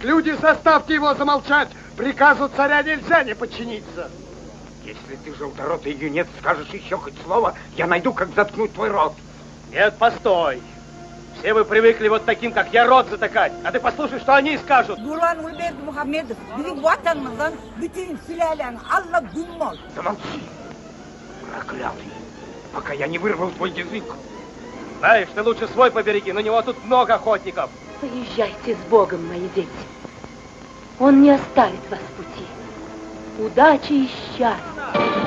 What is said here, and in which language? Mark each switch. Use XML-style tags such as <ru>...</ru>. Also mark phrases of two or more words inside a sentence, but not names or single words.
<ru>Люди, заставьте его замолчать. Приказу царя нельзя не подчиниться. Если ты, желторотый юнец, скажешь еще хоть слово, я найду, как заткнуть твой рот. Нет, постой. Все вы привыкли вот таким, как я, рот затыкать. А ты послушай, что они скажут.</ru> <tr>Нурлан Мухаммедов, bizim vatanımızdan bütün sülaleni Allah bulmaz.</tr> <ru>Замолчи, проклятый, пока я не вырвал твой язык. Знаешь, ты лучше свой побереги, на него тут много охотников. Поезжайте с Богом, мои дети. Он не оставит вас в пути. Удачи и счастья.</ru>